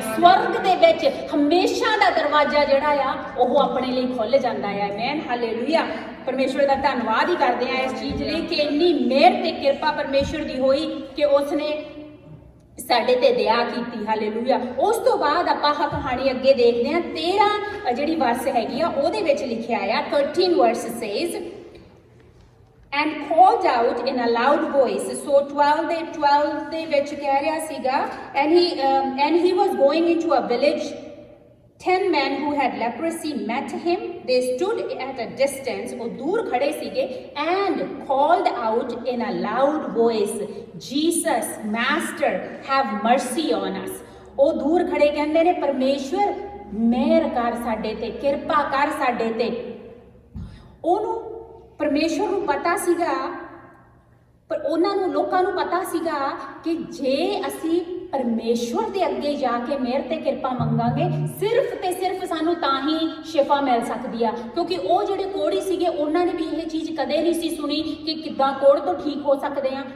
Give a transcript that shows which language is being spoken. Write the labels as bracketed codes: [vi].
[pa] ਸਵਰਗ ਦੇ ਵਿੱਚ ਹਮੇਸ਼ਾ ਦਾ ਦਰਵਾਜ਼ਾ ਜਿਹੜਾ ਆ ਉਹ ਆਪਣੇ ਲਈ ਖੁੱਲ ਜਾਂਦਾ ਆ। ਆਮੇਨ। ਹਾਲੇਲੂਇਆ। ਪਰਮੇਸ਼ਵਰ ਦਾ ਧੰਨਵਾਦ ਹੀ ਕਰਦੇ ਆ ਇਸ ਚੀਜ਼ ਲਈ ਕਿ ਇੰਨੀ ਮਿਹਰ ਤੇ ਕਿਰਪਾ ਪਰਮੇਸ਼ਵਰ ਦੀ ਹੋਈ ਕਿ ਉਸਨੇ ਸਾਡੇ ਤੇ ਦਇਆ ਕੀਤੀ। ਹਾਲੇਲੂਇਆ। ਉਸ ਤੋਂ ਬਾਅਦ ਆਪਾਂ ਕਹਾਣੀ ਅੱਗੇ ਦੇਖਦੇ ਹਾਂ। 13 ਜਿਹੜੀ ਵਰਸ ਹੈਗੀ ਆ ਉਹਦੇ ਵਿੱਚ ਲਿਖਿਆ ਆ, [en] 13 verse says and called out in a loud voice. So 12 [pa] ਦੇ ਵਿੱਚ ਕਹਿ ਰਿਹਾ ਸੀਗਾ, [en] and he was going into a village. 10 men who had leprosy met him. They stood at a distance, [pa] ਉਹ ਦੂਰ ਖੜੇ ਸੀਗੇ, [en] and called out in a loud voice, Jesus, Master, have mercy on us. [pa] ਉਹ ਦੂਰ ਖੜੇ ਕਹਿੰਦੇ ਨੇ, ਪਰਮੇਸ਼ਵਰ ਮਿਹਰ ਕਰ ਸਾਡੇ ਤੇ, ਕਿਰਪਾ ਕਰ ਸਾਡੇ ਤੇ। ਉਹਨੂੰ ਪਰਮੇਸ਼ਵਰ ਨੂੰ ਪਤਾ ਸੀਗਾ ਪਰ ਉਹਨਾਂ ਨੂੰ ਲੋਕਾਂ ਨੂੰ ਪਤਾ ਸੀਗਾ ਕਿ ਜੇ ਅਸੀਂ ਪਰਮੇਸ਼ਵਰ ਦੇ ਅੱਗੇ ਜਾ ਕੇ ਮਿਹਰ ਤੇ ਕਿਰਪਾ ਮੰਗਾਂਗੇ ਸਿਰਫ ਤੇ ਸਿਰਫ ਸਾਨੂੰ ਤਾਂ ਹੀ ਸ਼ਿਫਾ ਮਿਲ ਸਕਦੀ ਆ, ਕਿਉਂਕਿ ਉਹ ਜਿਹੜੇ ਕੋੜੀ ਸੀਗੇ ਉਹਨਾਂ ਨੇ ਵੀ ਇਹ ਚੀਜ਼ ਕਦੇ ਨਹੀਂ ਸੀ ਸੁਣੀ ਕਿ ਕਿੱਦਾਂ ਕੋੜ ਤੋਂ ਠੀਕ ਹੋ ਸਕਦੇ ਆ।